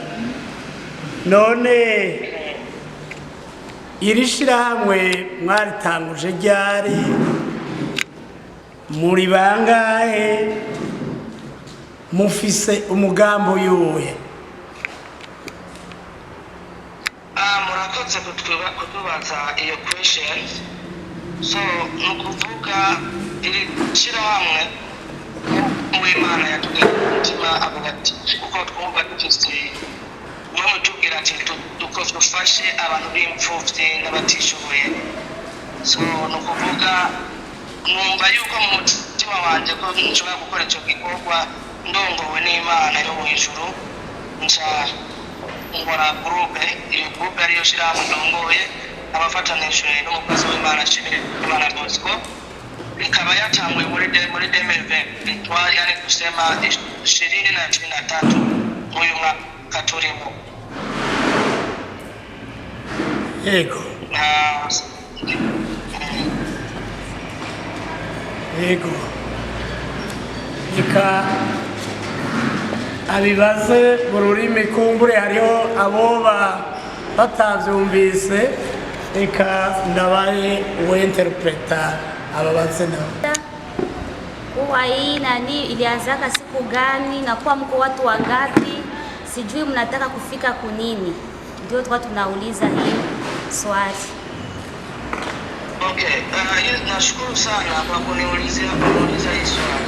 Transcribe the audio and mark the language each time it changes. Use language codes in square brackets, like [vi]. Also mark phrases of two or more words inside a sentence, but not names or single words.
[rn] None iri shirahamwe mwaritanguje ryari, muri bangahe, mufise umugambi uyuhe? Murakoze kutubaza iyo question. So nukuvuga iri shirahamwe Imana yatugiriye umutima avuga ati uko twumva dufise mwe tubwira ati dufashe abantu b'imfuvyi n'abatishoboye. So nukuvuga numva yuko mu mutima wanje ko nshobora gukora ico gikorwa ndongowe n'Imana yo hejuru, nca ngora groupe, iyo groupe ariyo shirahamwe ndongoye abafatanije n'umukozi w'Imana Shimire Imana Bosco, ikaba yatangwe muri 2023, [sw] yani kusema [rn] 2023 uyu mwaka turimo. Yego. Yego. Ika abibaze mu rurimi kumbure hariho aboba batavyumvise, eka ndabaye uwinterpreta ababaze nao. [sw] Kuwa hii nani ilianzaka siku gani na kuwa mko watu wangapi? Sijui mnataka kufika kunini. Ndio tulikuwa tunauliza hiyo swali. Okay, nashukuru sana kwa kuniuliza hii swali.